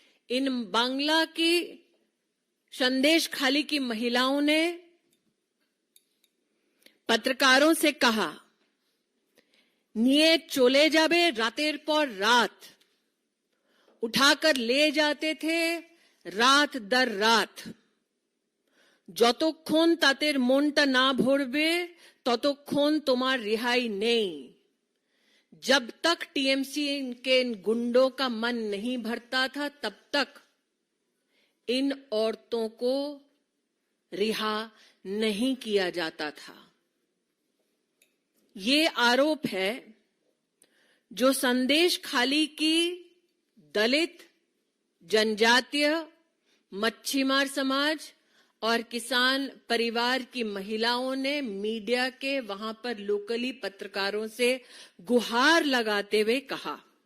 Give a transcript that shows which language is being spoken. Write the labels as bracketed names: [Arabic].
[Hindi] इन बांग्ला की संदेश खाली की महिलाओं ने पत्रकारों से कहा, [Bangla] निये चले जाबे रातेर पर रात, [Hindi] उठाकर ले जाते थे रात दर रात। [Bangla] যতক্ষণ তাদের মনটা না ভরবে ততক্ষণ তোমার [Hindi] रिहाई नहीं। जब तक टीएमसी के इन गुंडों का मन नहीं भरता था तब तक इन औरतों को रिहा नहीं किया जाता था। ये आरोप है जो संदेश खाली की दलित, जनजातीय, मच्छीमार समाज और किसान परिवार की महिलाओं ने मीडिया के वहां पर लोकली पत्रकारों से गुहार लगाते हुए कहा।